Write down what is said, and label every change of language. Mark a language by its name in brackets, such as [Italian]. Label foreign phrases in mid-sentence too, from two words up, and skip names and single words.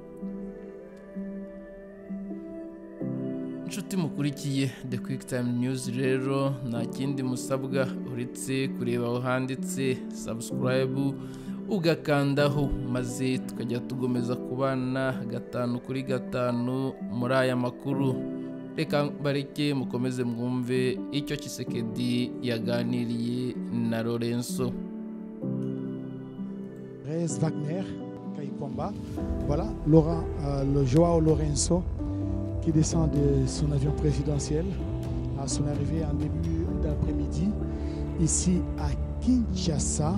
[Kinyarwanda] Inshuti mukurikiye The Quick Time News, rero nta kindi musabwa uretse kureba aho handitse subscribe ugakandaho, maze tukajya tugomeza kubana 5 muri aya makuru. Reka bareke mukomeze mwumve icyo Tshisekedi yaganiriye na Lorenzo. [French] Thérèse Wagner Kayikwamba, voilà, Laurent, le Joao Lorenzo qui descend de son avion présidentiel à son arrivée en début d'après-midi ici à Kinshasa.